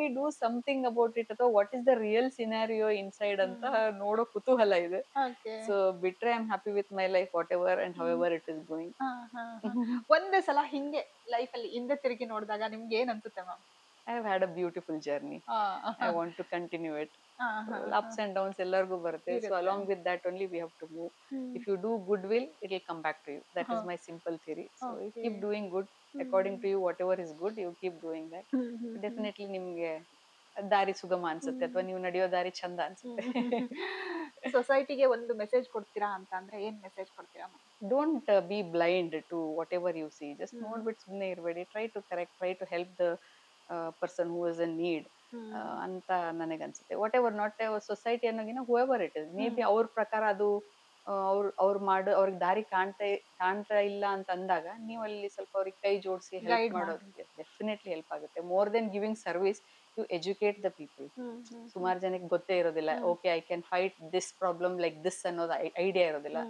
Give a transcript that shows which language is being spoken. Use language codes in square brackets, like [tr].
[en] we do something about it, ಅಥವಾ what is the real scenario inside [kn] ಅಂತ ನೋಡೋ ಕುತೂಹಲ ಇದೆ. [en] Okay. So ಬಿಟ್ರೆ I am happy with my life whatever and however it is going. [kn] ಒಂದೇ ಸಲ ಹಿಂಗೆ ಲೈಫ್ ಅಲ್ಲಿ ಹಿಂದೆ ತಿರುಗಿ ನೋಡಿದಾಗ ನಿಮ್ಗೆ ಏನ್ ಅನ್ಸುತ್ತೆ ma'am? [en] I have had a beautiful journey. I want to continue it. Ups and downs [kn] ಎಲ್ಲರಿಗೂ ಬರುತ್ತೆ. [en] So along with that only we have to move. If you do goodwill, it will come back to you. That is my simple theory. So you keep doing good according to you, whatever is good, you keep doing that. [kn] Definitely ನಿಮ್ಗೆ ದಾರಿ ಸುಗಮ ಅನ್ಸುತ್ತೆ, ಅಥವಾ ನೀವು ನಡೆಯೋ ದಾರಿ ಚಂದ ಅನ್ಸುತ್ತೆ. ಸೊಸೈಟಿಗೆ ಒಂದು ಮೆಸೇಜ್ ಕೊಡ್ತೀರಾ ಅಂತ ಅಂದ್ರೆ ಏನ್ ಮೆಸೇಜ್ ಕೊಡ್ತೀರಾ ma'am? [en] Don't be blind to whatever you see. [kn] Just ನೋಡ್ಬಿಟ್ಟು ಸುಮ್ಮನೆ ಇರಬೇಡಿ. [en] Try to correct, try to help the person who is in need. [kn] ಅಂತ ನನಗನ್ಸುತ್ತೆ. [en] whatever, not society [kn] ಅನ್ನೋಗಿನ whoever it is, may be ಅವ್ರ ಪ್ರಕಾರ ಅದು ಅವ್ರು ಮಾಡೋ ಅವ್ರಿಗೆ ದಾರಿ ಕಾಣ್ತಾ ಇಲ್ಲ ಅಂತ ಅಂದಾಗ ನೀವು ಅಲ್ಲಿ ಸ್ವಲ್ಪ ಅವ್ರಿಗೆ ಕೈ ಜೋಡಿಸಿ ಹೆಲ್ಪ್ ಮಾಡೋದು ಡೆಫಿನೆಟ್ಲಿ ಹೆಲ್ಪ್ ಆಗುತ್ತೆ. [en] More than giving service, you educate the people. [kn] ಸುಮಾರು ಜನಕ್ಕೆ ಗೊತ್ತೇ ಇರೋದಿಲ್ಲ, [en] okay I can fight this problem like this [kn] ಅನ್ನೋದು ಐಡಿಯಾ ಇರೋದಿಲ್ಲ.